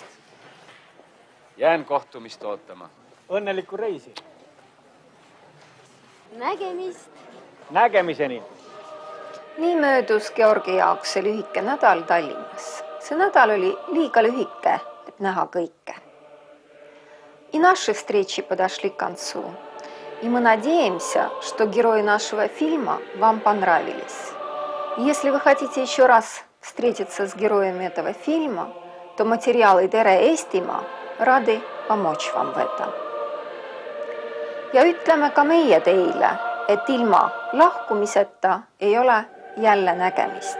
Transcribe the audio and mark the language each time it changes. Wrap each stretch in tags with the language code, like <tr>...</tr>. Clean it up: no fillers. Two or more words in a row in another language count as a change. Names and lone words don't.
<et>Jään kohtumist ootama. Õnnelikku reisi. Nägemist. Nägemiseni. Nii möödus Georgi jaoks see lühike nädal Tallinnas. See nädal oli liiga lühike, et näha kõike.</et> <ru>И наши встречи подошли к концу. И мы надеемся, что герои нашего фильма вам понравились. Если вы хотите еще раз встретиться с героями этого фильма, то материалы Tere Eestimaa radi помочь вам в этом.</ru> <et>Ja ütleme ka meie teile, et ilma lahkumiseta ei ole jälle nägemist.</et>